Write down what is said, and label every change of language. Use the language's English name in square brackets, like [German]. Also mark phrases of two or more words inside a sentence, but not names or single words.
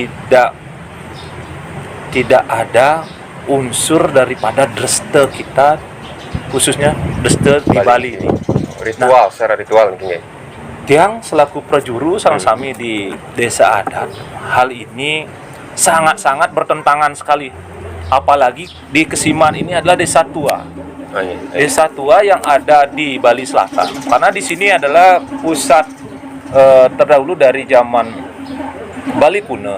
[Indonesian] tidak ada unsur daripada dreste kita khususnya dreste di Bali ini. Ritual, secara ritual mungkin ya. Tiang selaku [Balinese] prajuru sami [Indonesian] di desa adat, hal ini sangat bertentangan sekali. Apalagi di Kesiman ini adalah desa tua. Desa tua yang ada di Bali Selatan. Karena di sini adalah pusat terdahulu dari zaman Bali kuno.